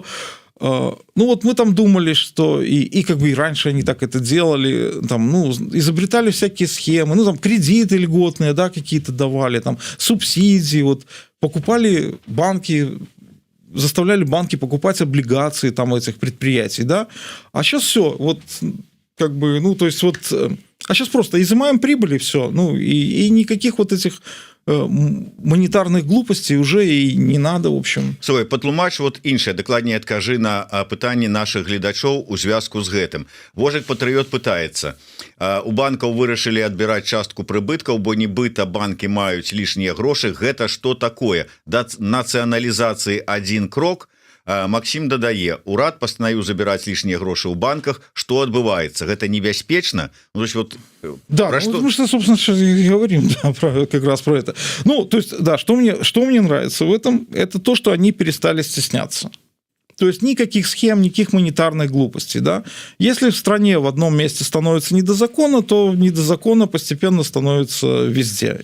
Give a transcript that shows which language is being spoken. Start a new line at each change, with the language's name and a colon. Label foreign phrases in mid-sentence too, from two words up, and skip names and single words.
Russian: Ну, вот мы там думали, что и как бы и раньше они так это делали, там, ну, изобретали всякие схемы, ну, там, кредиты льготные, да, какие-то давали, там, субсидии, вот, покупали банки, заставляли банки покупать облигации там этих предприятий, да, а сейчас все, вот, как бы, ну, то есть вот, а сейчас просто изымаем прибыль и все, ну, и никаких вот этих монетарных глупостей уже и не надо, в общем.
Belarusian: Слухай, патлумач вот іншае, дакладней адкажы на пытанні наших гледачоў у звязку з гэтым. Вожык Патрыёт пытаецца, у банкаў вырашылі адбіраць частку прыбыткаў, бо нібыта банкі маюць лішнія грошы, гэта што такое? Да нацыяналізацыі адзін крок. Максим дадае, урад пастанавіў забіраць лішнія грошы ў банках, што адбываецца, гэта небяспечна?
Russian: Ну, то есть вот, да, ну, мы что, собственно, сейчас и говорим, да, как раз про это. Ну, то есть, да, что мне нравится в этом, это то, что они перестали стесняться. То есть никаких схем, никаких монетарных глупостей, да. Если в стране в одном месте становится не до закона, то не до закона постепенно становится везде.